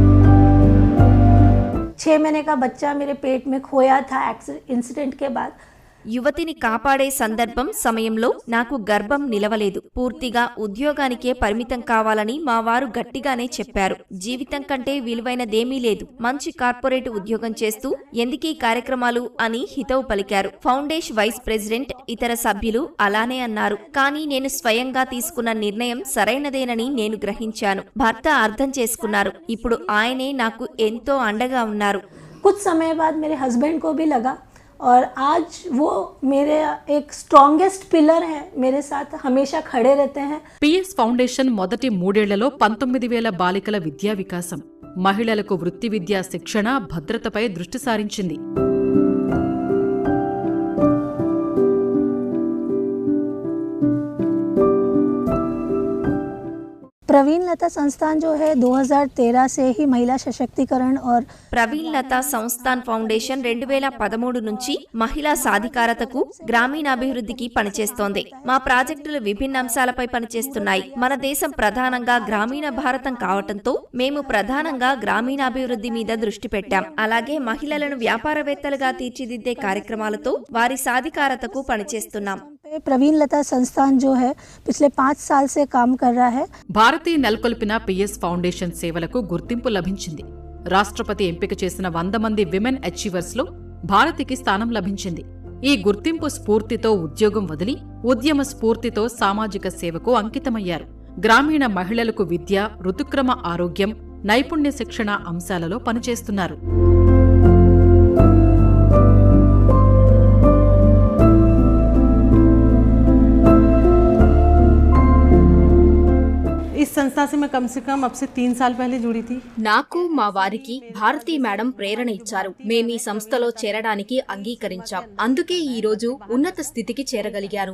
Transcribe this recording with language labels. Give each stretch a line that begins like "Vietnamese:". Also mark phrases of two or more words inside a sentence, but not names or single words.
Hindi: छह महीने का बच्चा मेरे पेट में खोया था इंसिडेंट के बाद.
Telugu: యువతిని కాపాడే సందర్భం సమయంలో నాకు గర్భం నిలవలేదు. పూర్తిగా ఉద్యోగానికే పరిమితం కావాలని మా వారు గట్టిగానే చెప్పారు. జీవితం కంటే విలువైనదేమీ లేదు, మంచి కార్పొరేట్ ఉద్యోగం చేస్తూ ఎందుకీ కార్యక్రమాలు అని హితవు పలికారు.
English: Foundation Vice President
Telugu: ఇతర సభ్యులు అలానే అన్నారు. కానీ నేను స్వయంగా తీసుకున్న నిర్ణయం సరైనదేనని నేను గ్రహించాను. భర్త అర్థం చేసుకున్నారు. ఇప్పుడు ఆయనే నాకు ఎంతో అండగా ఉన్నారు.
Hindi: कुछ समय बाद मेरे हस्बैंड को भी लगा और आज वो मेरे एक
English: strongest pillar
Hindi: है, मेरे साथ हमेशा खड़े रहते हैं.
Telugu: పిఎస్ ఫౌండేషన్ మొదటి 3 ఏళ్లలో 19,000 బాలికల విద్యా వికాసం, మహిళలకు వృత్తి విద్యా శిక్షణ, భద్రతపై దృష్టి సారించింది.
Hindi: प्रवीण लता संस्थान जो है 2013 से ही महिला सशक्तिकरण और
Telugu: ప్రవీణ్ లతా సంస్థాన్ ఫౌండేషన్ 2013 నుంచి మహిళా సాధికారతకు, గ్రామీణాభివృద్ధికి పనిచేస్తోంది. మా ప్రాజెక్టులు విభిన్న అంశాలపై పనిచేస్తున్నాయి. మన దేశం ప్రధానంగా గ్రామీణ భారతం కావటంతో మేము ప్రధానంగా గ్రామీణాభివృద్ధి మీద దృష్టి పెట్టాం. అలాగే మహిళలను వ్యాపారవేత్తలుగా తీర్చిదిద్దే కార్యక్రమాలతో వారి సాధికారతకు పనిచేస్తున్నాం.
Hindi: प्रवीण लता संस्थान जो है पिछले 5 साल से काम कर रहा है.
Telugu: భారతీ నెలకొల్పిన పిఎస్ ఫౌండేషన్ సేవలకు గుర్తింపు లభించింది. రాష్ట్రపతి ఎంపిక చేసిన 100 మంది
English: women achievers
Telugu: లో భారతికి స్థానం లభించింది. ఈ గుర్తింపు స్ఫూర్తితో ఉద్యోగం వదిలి ఉద్యమ స్ఫూర్తితో సామాజిక సేవకు అంకితమయ్యారు. గ్రామీణ మహిళలకు విద్య, ఋతుక్రమ ఆరోగ్యం, నైపుణ్య శిక్షణ అంశాలలో పనిచేస్తున్నారు.
Hindi: इस संस्था से मैं कम से कम अब से 3 साल पहले जुड़ी थी.
Telugu: నాకు మా వారికి భారతీ మేడం ప్రేరణ ఇచ్చారు. మేమీ సంస్థలో చేరడానికి అంగీకరించాం. అందుకే ఈ రోజు ఉన్నత స్థితికి చేరగలిగాను.